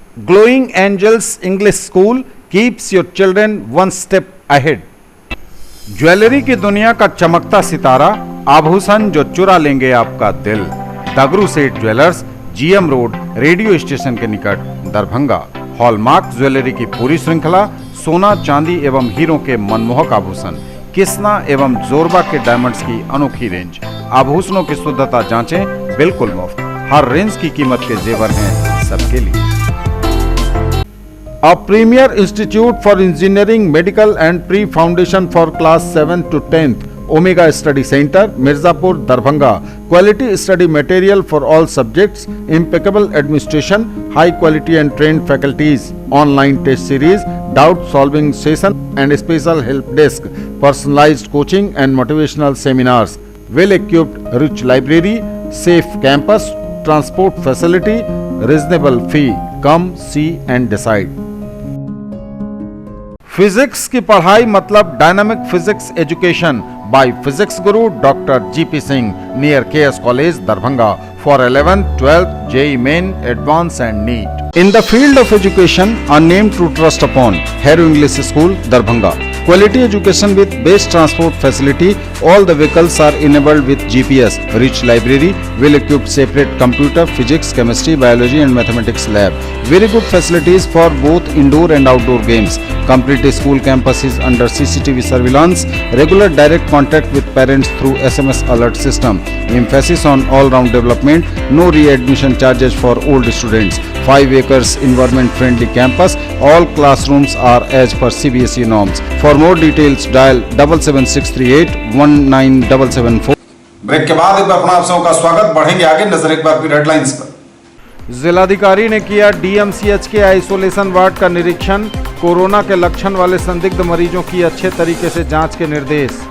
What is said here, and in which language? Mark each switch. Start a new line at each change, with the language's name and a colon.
English: Glowing Angels English School keeps your children one step ahead.
Hindi: Jewellery की दुनिया का चमकता सितारा, आभूषण जो चुरा लेंगे आपका दिल। दगरू सेठ jewellers, GM road, radio station के निकट, दरभंगा। हॉलमार्क ज्वेलरी की पूरी श्रृंखला, सोना, चांदी एवं हीरों के मनमोहक आभूषण, किस्ना एवं जोरबा के डायमंड्स की अनोखी रेंज। आभूषणों की शुद्धता जांचें, बिल्कुल मुफ्त। हर रेंज की कीमत के जेवर हैं सबके लिए।
English: A premier institute for engineering, medical and pre-foundation for class 7 to 10th, Omega Study Center, Mirzapur, Darbhanga. Quality study material for all subjects, impeccable administration, high quality and trained faculties, online test series, doubt solving session and special help desk, personalized coaching and motivational seminars, well equipped rich library, safe campus, transport facility, reasonable fee. Come see and decide.
Hindi: Physics की पढ़ाई मतलब
English: Dynamic physics education by physics Guru doctor GP Singh near KS college Darbhanga for 11th, 12th, JEE Main, Advanced and NEET. In the field of education, a name to trust upon, Harrow English School, Darbhanga. Quality education with best transport facility. All the vehicles are enabled with GPS. Rich library, well-equipped separate computer, physics, chemistry, biology and mathematics lab. Very good facilities for both indoor and outdoor games. Complete school campus is under CCTV surveillance. Regular direct contact with parents through SMS alert system. Emphasis on all-round development. No readmission charges for old students. 5 acres environment-friendly campus. All classrooms are as per CBSE norms. For more details, dial 77638 19774.
Hindi: Break के बाद एक बार पुनः आप सबों का स्वागत। बढ़ेंगे आगे, नजर एक बार फिर हेडलाइंस पर। जिलाधिकारी ने किया डीएमसीएच के आइसोलेशन वार्ड का निरीक्षण। कोरोना के लक्षण वाले संदिग्ध मरीजों की अच्छे तरीके से जांच के निर्देश।